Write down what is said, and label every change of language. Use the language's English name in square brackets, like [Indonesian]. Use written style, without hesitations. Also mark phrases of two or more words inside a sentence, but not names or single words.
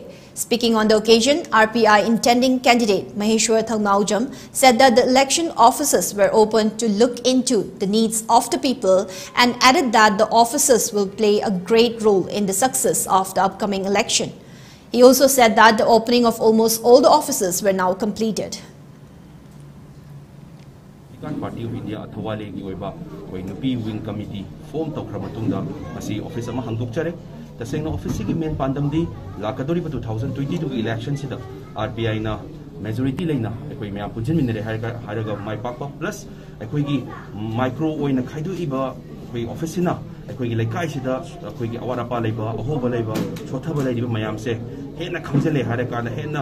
[English] Speaking on the occasion, RPI intending candidate Maheshwar Thalmaujam said that the election offices were opened to look into the needs of the people and added that the offices will play a great role in the success of the upcoming election. He also said that the opening of almost all the offices were now completed. [Manipuri] Party of India Athawale gi oiba koi nupi [English] wing committee form [Manipuri] tokra matungda masi office ama hangdokchare tasengna office gi main pandam di lakadori 2022 election sida RPI na majority leina ekoi mya punjin minere haraga mai pakpa plus ekoi gi micro oina khaidu iba koi office na ekoi gi laikai sida ekoi gi awara pa leiba ahoba leiba chothaba leiba mayam se hena khamjale harakana hena